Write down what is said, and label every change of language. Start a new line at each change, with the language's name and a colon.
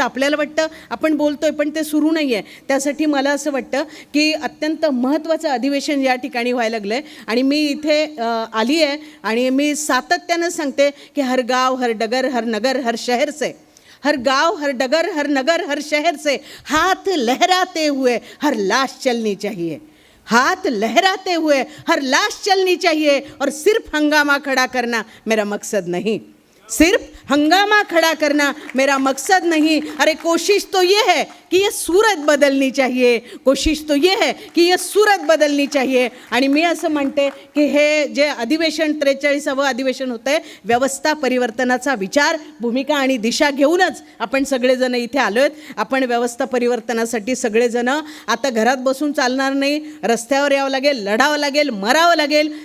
Marathi: आपल्याला वाटतं आपण बोलतोय पण ते सुरू नाही आहे. त्यासाठी मला असं वाटतं की अत्यंत महत्त्वाचं अधिवेशन या ठिकाणी व्हायला लागलं आहे. आणि मी इथे आली आहे आणि मी सातत्यानं सांगते कि
Hindi: हर गांव, हर डगर, हर नगर, हर शहर से, हर गांव, हर डगर, हर नगर, हर शहर से हाथ लहराते हुए हर लाश चलनी चाहिए. हाथ लहराते हुए हर लाश चलनी चाहिए. और सिर्फ हंगामा खड़ा करना मेरा मकसद नहीं, सिर्फ हंगामा खड़ा करना मेरा मकसद नहीं. अरे कोशिश तो ये है कि ये सूरत बदलनी चाहिए, कोशिश तो ये है कि ये सूरत बदलनी चाहिए.
Marathi: आणि मी असं म्हणते की हे जे अधिवेशन 43वे अधिवेशन होतं आहे, व्यवस्था परिवर्तनाचा विचार, भूमिका आणि दिशा घेऊनच आपण सगळेजण इथे आलो आहेत. आपण व्यवस्था परिवर्तनासाठी सगळेजण आता घरात बसून चालणार नाही, रस्त्यावर यावं लागेल, लढावं लागेल, मरावं लागेल.